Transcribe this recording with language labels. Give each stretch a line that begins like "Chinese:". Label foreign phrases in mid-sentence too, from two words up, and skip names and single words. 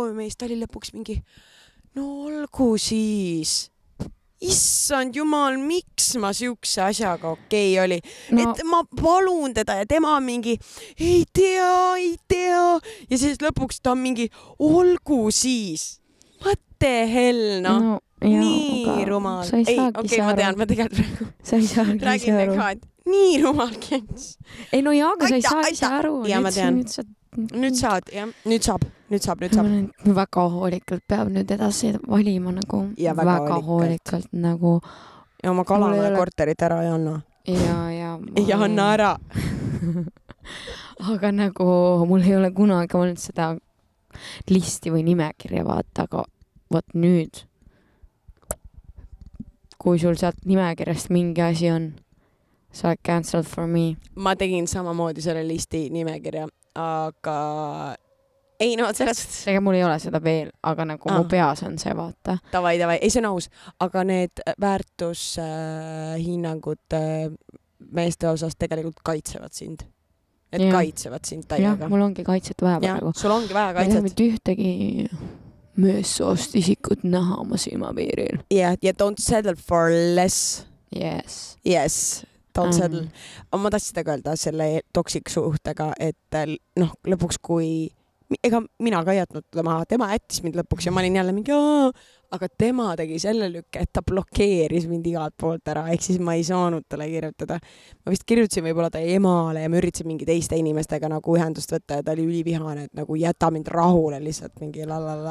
Estonian: Ja siis ta oli lõpuks mingi, no olgu siis. Issand jumal, miks ma siukse asjaga okei oli. No. Et ma palun teda ja tema mingi, ei tea. Ja siis lõpuks ta on mingi, olgu siis.
English: What the hell, no.
Estonian: Nii rumal. Ei, okei, ma tean, ma tegelikult praegu. Sa ei saagi ise aru. Nii rumal Kents. Ei no jaa, aga sa ei saa ise aru. Ja ma tean. Nüüd saab. Väga hoolikalt peab nüüd edasi valima nagu. Ja väga hoolikalt nagu. Ja oma Kalamaja korterit ära ei anna. Ja. Ja anna ära. Aga nagu mul ei ole kunagi olnud seda listi või nimekirja vaata, aga võt nüüd. Kui sul sealt nimekirjast mingi asi on, sa oled
English: cancelled for me.
Estonian: Ma tegin samamoodi selle listi nimekirja, aga ei no selles suhtes. Ega mul ei ole seda veel, aga nagu mu peas on see vaata. Davai, ei see on aus, aga need väärtushinnangud meeste osas tegelikult kaitsevad sind. Et kaitsevad sind täiega. Jah, mul ongi kaitset vaja praegu. Sul ongi vaja kaitset. Ma ei taha mitte ühtegi meessoost isikut näha oma silmapiiril.
English: Ja don't settle for less. Yes, don't settle.
Estonian: Ma tahtsin seda öelda selle toksik suhtega, et noh, lõpuks kui ega mina ka ei jätnud tema jättis mind lõpuks ja ma olin jälle mingi aga tema tegi selle lükke, et ta blokeeris mind igalt poolt ära, ehk siis ma ei saanud talle kirjutada. Ma vist kirjutasin võib-olla ta emale ja ma üritasin mingi teiste inimestega nagu ühendust võtta ja ta oli ülivihane, et nagu jäta mind rahule lihtsalt mingi lalala.